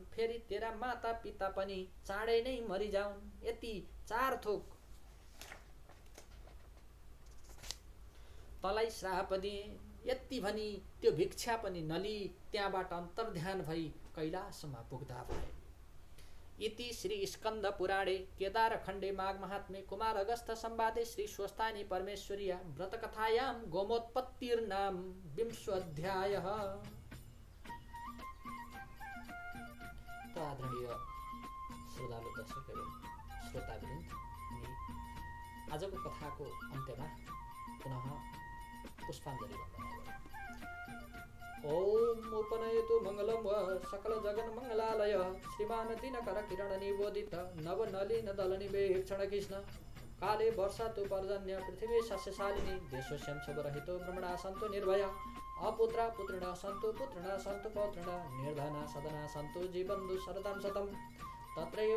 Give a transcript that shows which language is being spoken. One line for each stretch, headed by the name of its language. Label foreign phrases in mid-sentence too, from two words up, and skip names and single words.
Nepali: फेरि तेरा माता पिता पनि चाँडै नै मरिजाउन्। यति 4 थोक तँलाई श्राप दिए। यति भनी त्यो भिक्षा पनि नलिई त्यहाँबाट अन्तर्ध्यान भई कैलाशमा पुग्दा भए।
Sanskrit: इति श्री स्कंद पुराणे केदारखंडे माघ महात्म्ये कुमार अगस्त्य संवादे श्री स्वस्तानी परमेश्वरिया व्रतकथायां गोमोत्पत्तिर्नाम विंशोऽध्यायः।
Nepali: तो आदरणीय श्रोतालु दर्शक एवं श्रोतावृन्द, आजको कथाको अन्त्यमा पुनः पुष्पाञ्जलि वन्दना गरौँ।
Sanskrit: ओम उपनयतु मङ्गलं व सकल जगन मङ्गलालय श्रीमान दिनकर किरण निबोधित नवनलिन दलनिवेक्षण कृष्ण काले वर्षातु पर्जन्य पृथिवी सस्यशालिनी देशोऽस्यं शवरहितो ब्रह्मणा सन्तु निर्भया अपुत्रा पुत्रिणः सन्तु पुत्रिणः सन्तु पौत्रिणः निर्धना सदना सन्तु जीवन्तु शरदं शतम् तत्रैव